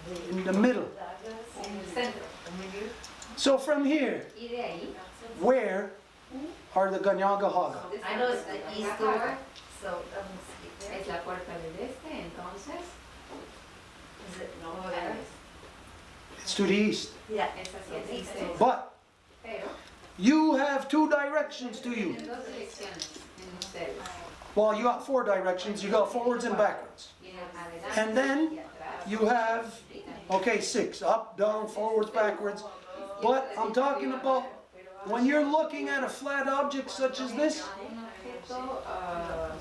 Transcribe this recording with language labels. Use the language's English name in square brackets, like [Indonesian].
[English] In the middle. So from here, where are the Kanienkehaka? I know it's the east door, so [Spanish] Es la puerta del este, entonces. [English] is it over there? It's to the east. Yeah. [Spanish] Es hacia el este. [English] But [Spanish] Pero [English] you have 2 directions to you. [Spanish] tienen 2 direcciones en ustedes. [English] Well, you got 4 directions. You got forwards and backwards. [Spanish] Tienen adelante [English] And then [Spanish] y atrás. [English] you have, okay, 6. Up, down, forwards, backwards. But I'm talking about when you're looking at a flat object such as this, [Spanish] Un objeto,